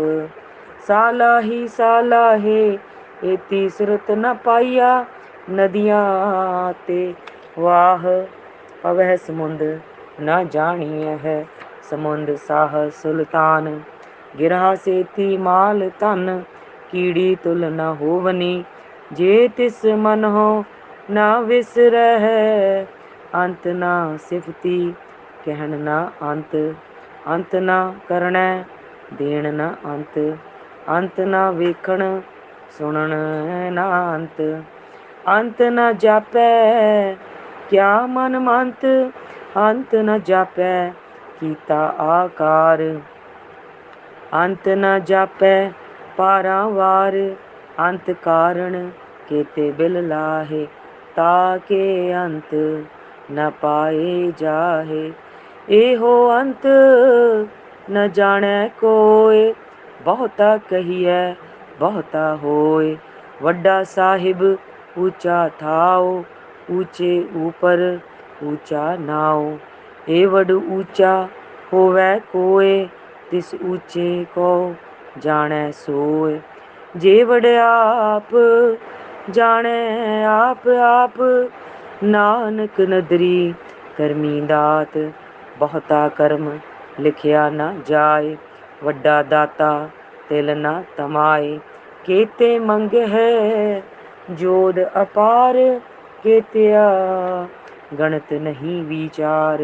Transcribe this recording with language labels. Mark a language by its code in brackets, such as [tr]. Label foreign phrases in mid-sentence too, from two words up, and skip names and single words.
[pa] ਸਾਲਾਹੀ ਸਾਲਾਹੇ, ਏਤੀ ਸੁਰਤ ਨ ਪਾਇਆ। ਨਦੀਆਂ ਤੇ ਵਾਹ, ਪਵਹ ਸਮੁੰਦ ਨ ਜਾਣੀਐ ਹੈ। ਸਮੁੰਦ ਸਾਹ ਸੁਲਤਾਨ, ਗਿਰਹਾ ਸੇਤੀ ਮਾਲ ਧਨ। ਕੀੜੀ ਤੁਲ ਨ ਹੋਵਨੀ, ਜੇ ਤਿਸ ਮਨ ਹੋ ਨ ਵਿਸਰਹ। ਅੰਤ ਨ ਸਿਫਤੀ, ਕਹਣ ਨ ਅੰਤ। ਅੰਤ ਨ ਕਰਣੈ, ਦੇਣ ਨ ਅੰਤ। ਅੰਤ ਨ ਵੇਖਣ, ਸੁਣਣ ਨ ਅੰਤ। ਅੰਤ ਨ ਜਾਪੈ, ਕਿਆ ਮਨ ਮੰਤ। ਅੰਤ ਨ ਜਾਪੈ, ਕੀਤਾ ਆਕਾਰ। ਅੰਤ ਨ ਜਾਪੈ, ਪਾਰਾਵਾਰ। ਅੰਤ ਕਾਰਣ, ਕੇਤੇ ਬਿਲ ਲਾਹੇ। ਤਾਕੇ ਅੰਤ ਨ ਪਾਏ ਜਾਹੇ। ਏਹੋ ਅੰਤ ਨ ਜਾਣੇ ਕੋਇ, ਬਹੁਤਾ ਕਹੀਐ ਬਹੁਤਾ ਹੋਇ। ਵੱਡਾ ਸਾਹਿਬ ਊਚਾ ਥਾਓ, ਊਚੇ ਉਪਰ ਊਚਾ ਨਾਓ। ਏਵਡ ਊਚਾ ਹੋਵੈ ਕੋਇ, ਤਿਸ ਊਚੇ ਕੋ ਜਾਣੇ ਸੋਇ। ਜੇਵਡ ਆਪ ਜਾਣੇ ਆਪ ਆਪ, ਨਾਨਕ ਨਦਰੀ ਕਰਮੀ ਦਾਤ। ਬਹੁਤਾ ਕਰਮ ਲਿਖਿਆ ਨ ਜਾਇ, ਵੱਡਾ ਦਾਤਾ ਤਿਲ ਨ ਤਮਾਏ। ਕੇਤੇ ਮੰਗੈ ਜੋਧ ਅਪਾਰ, ਕੇਤਿਆ ਗਣਤ ਨਹੀਂ ਵਿਚਾਰ।